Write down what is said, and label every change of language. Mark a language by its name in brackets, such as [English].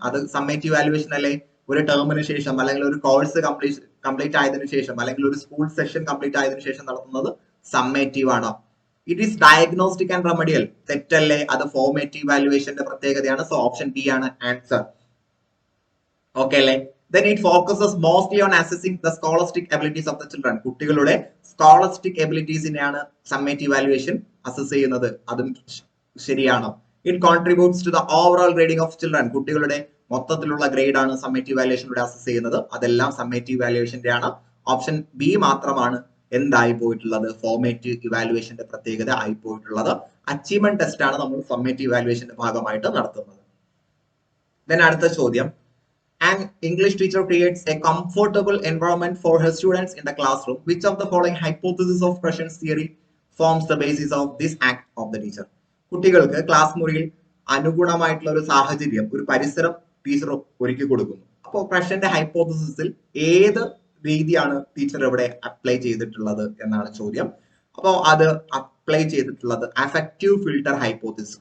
[Malayalam] അത് summative valuation അല്ലേ? ഒരു ടേമിന് ശേഷം അല്ലെങ്കിൽ ഒരു കോഴ്സ് കംപ്ലീറ്റ് ആയതിനു ശേഷം അല്ലെങ്കിൽ ഒരു സ്കൂൾ സെഷൻ കംപ്ലീറ്റ് ആയതിനു ശേഷം നടത്തുന്നത് സമ്മേറ്റീവ് ആണ്. [English] It is diagnostic and remedial. [Malayalam] തെറ്റല്ലേ? അത് ഫോർമേറ്റീവ് വാല്യുവേഷന്റെ പ്രത്യേകതയാണ്. സോ ഓപ്ഷൻ ബി ആണ് ആൻസർ. ഓക്കെ അല്ലേ? [English] Then it focuses mostly on assessing the scholastic abilities of the children. [Malayalam] കുട്ടികളുടെ സ്കോളസ്റ്റിക് എബിലിറ്റീസിനെയാണ് സമ്മേറ്റീവ് വാല്യുവേഷൻ അസസ് ചെയ്യുന്നത്, അതും ശരിയാണ്. [English] It contributes to the overall grading of children. [Malayalam] കുട്ടികളുടെ മൊത്തത്തിലുള്ള ഗ്രേഡ് ആണ് സമ്മേറ്റീവ് വാല്യുവേഷനിലൂടെ അസസ് ചെയ്യുന്നത്. അതെല്ലാം സമ്മേറ്റീവ് വാല്യുവേഷന്റെ ആണ്. ഓപ്ഷൻ ബി മാത്രമാണ് എന്തായി പോയിട്ടുള്ളത്? ഫോർമേറ്റീവ് ഇവാലുവേഷന്റെ പ്രത്യേകത ആയി പോയിട്ടുള്ളത്. അച്ചീവ്മെന്റ് ടെസ്റ്റ് ആണ് നമ്മൾ സമ്മേറ്റീവ് ഇവാലുവേഷന്റെ ഭാഗമായിട്ട് നടത്തുന്നത്. ദെൻ അടുത്ത ചോദ്യം, [English] an English teacher creates a comfortable environment for her students in the classroom. Which of the following hypothesis of Prescience theory forms the basis of this act of the teacher? [Malayalam] കുട്ടികൾക്ക് class മുറിയിൽ അനുഗുണമായിട്ടുള്ള ഒരു സാഹചര്യം, ഒരു പരിസരം teacher ഒരുക്കി കൊടുക്കുന്നു. അപ്പോൾ പ്രഷ്യന്റെ ഹൈപ്പോത്തസിസിൽ ഏത് രീതിയാണ് ടീച്ചർ ഇവിടെ അപ്ലൈ ചെയ്തിട്ടുള്ളത് എന്നാണ് ചോദ്യം. അപ്പോൾ അത് അപ്ലൈ ചെയ്തിട്ടുള്ളത് അഫക്റ്റീവ് ഫിൽട്ടർ ഹൈപ്പോത്തസിസ്.